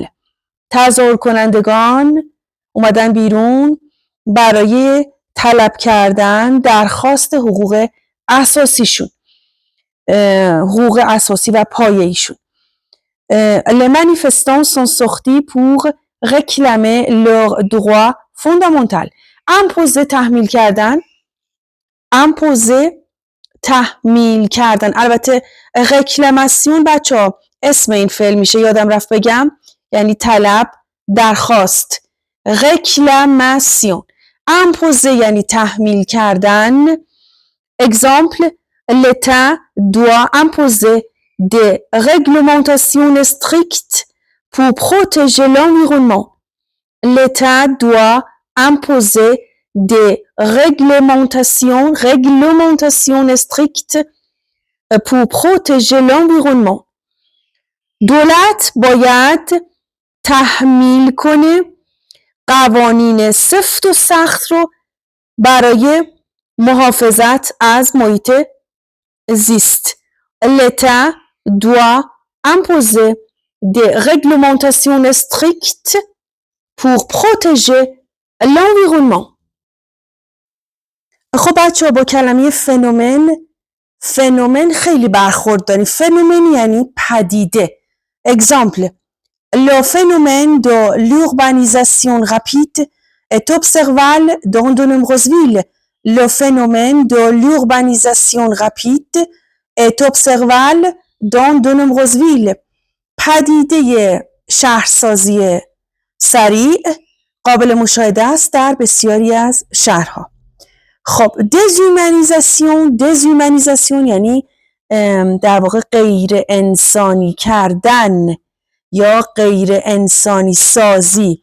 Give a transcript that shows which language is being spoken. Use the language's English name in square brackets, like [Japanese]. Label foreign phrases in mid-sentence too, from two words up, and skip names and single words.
[Persian] تظاهر کنندگان اومدن بیرون برای طلب کردن درخواست حقوق اساسیشون، حقوق اساسی و پایه‌ایشون. [French] Les manifestants sont sortis pour réclamer leurs droits fondamentaux. [Persian] imposer تحمیل کردن. imposer تحمیل کردن. البته réclamation بچه‌ها اسم این فعل میشه، یادم رفت بگم، یعنی طلب، درخواست. réclamation. imposer یعنی تحمیل کردن. [French] exemple: l'État doit imposer des réglementations strictes pour protéger l'environnement. L'État doit imposer des réglementations strictes pour protéger l'environnement. [Persian] دولت باید تحمیل کنه قوانین سفت و سخت رو برای محافظت از محیط زیست. [French] L'État doit imposer des réglementations strictes pour protéger l'environnement. [Persian] خب بچه‌ها با کلمه فنومن خیلی برخورد داریم. فنومن یعنی پدیده. [French] exemple: le phénomène de l'urbanisation rapide est observable dans de nombreuses villes. Le phénomène de l'urbanisation rapide est observable dans de nombreuses villes. [Persian] پدیده شهرسازی سریع قابل مشاهده است در بسیاری از شهرها. خب déshumanisation یعنی در واقع غیر انسانی کردن یا غیر انسانی سازی.